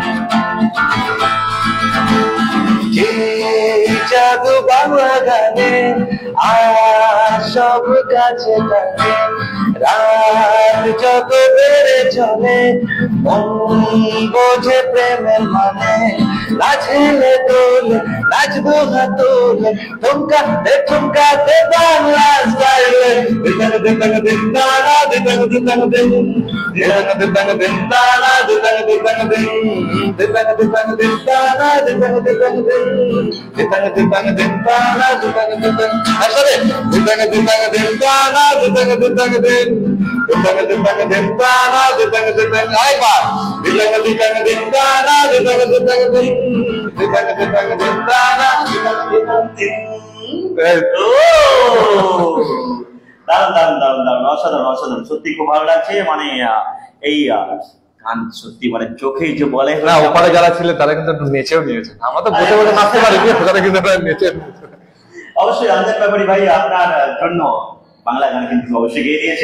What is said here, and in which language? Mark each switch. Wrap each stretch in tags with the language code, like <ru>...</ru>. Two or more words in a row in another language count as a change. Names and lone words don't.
<bn>জাদু বাংলা গানে আর সব কাছে থাকে রাত যত বেড়ে চলে মন বোঝে প্রেমের মানে নাচলে তোলে নাচবো না তোলে ঠুমকা দে বাংলা স্টাইলে দিতাং দিতাং দিতানা দিতাং দিতাং দিন দিতাং দিতাং দিতানা দিতাং দিতাং দিন দিতাং দিতাং দিতানা দিতাং দিতাং দিন দিতাং দিতাং দিতানা দিতাং দিতাং আসলে দিতাং দিতাং দিতানা দিতাং দিতাং দিন দিতাং দিতাং দিতানা দিতাং দিতাং আইবা দিতাং দিতাং দিতানা দিতাং দিতাং দিন দিতাং দিতাং দিতানা দিতাং দিতাং দিন দারুণ অসাধারণ সত্যি খুব ভালো লাগছে মানে এই গান সত্যি মানে চোখে যে বলে না ওপারে যারা ছিলেন তারা কিন্তু একটু নেচেও নিয়েছে, আমরা তো বসে বসে নাচতে পারি, তারা কিন্তু নেচে অবশ্যই রঞ্জন ব্যাপারী ভাই আপনার জন্য বাংলা গান কিন্তু অবশ্যই গেয়ে দিয়েছে।</bn>